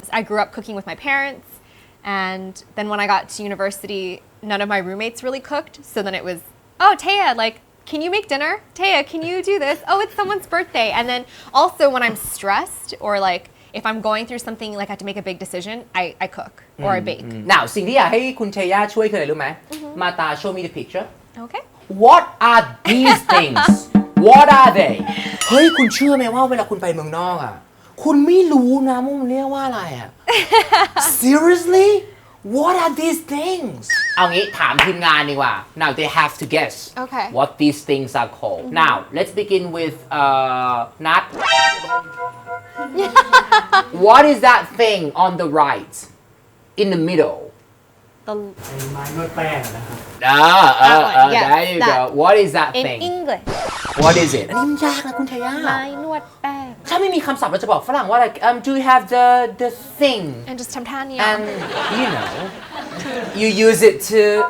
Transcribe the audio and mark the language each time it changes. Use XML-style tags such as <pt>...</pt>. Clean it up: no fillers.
<en>I grew up cooking with my parents. And then when I got to university, none of my roommates really cooked. So then it was, oh, Taya, like, can you make dinner? Taya, can you do this? Oh, it's someone's birthday. And then also when I'm stressed or like if I'm going through something like I have to make a big decision, I cook or I bake. Now</en> <th>สิ่งที่อยากให้คุณเทย่าช่วยคืออะไรรู้ไหมมาตา</th> <en>show me the picture Okay. What are these things What are they</en> <th>เฮ้ยคุณเชื่อไหมว่าเวลาคุณไปเมืองนอกอ่ะคุณไม่รู้นะว่ามันเรียกว่าอะไรอ่ะ</th> <en>Seriously What are these things</en> <th>เอางี้ถามทีมงานดีกว่า</th> <en>Now they have to guess Okay. what these things are called Now let's begin with Nat What is that thing on the right in the middle The</en> <th>ไม้นวดแป้งนะครับ</th> <en>yes, there you go that. What is that in thing English. What is it</en> <th>อันนี้มันยากนะคุณเทย่า ไม้นวดแป้ง ถ้าไม่มีคำศัพท์เราจะบอกฝรั่งว่าอะไร</th> <en>do you have the thing And just</en> <th>ทำท่านี้</th> <en>and you know you use it to</en>